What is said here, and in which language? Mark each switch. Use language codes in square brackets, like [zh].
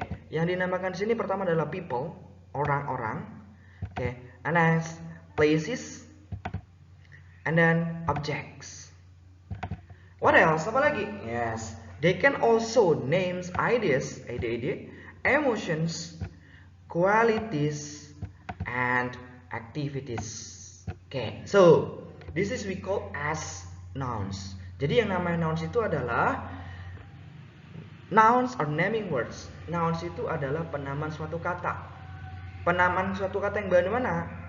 [id] Yang dinamakan di sini pertama adalah people, orang-orang. [en] And then places, and then objects. What else? [id] Apa lagi? [en] Yes, they can also names ideas, ide-ide, emotions, qualities, and activities. So this is we call as nouns. [id] Jadi yang namanya nouns itu adalah nouns or naming words. Nouns itu adalah penamaan suatu kata. Penamaan suatu kata yang bagaimana?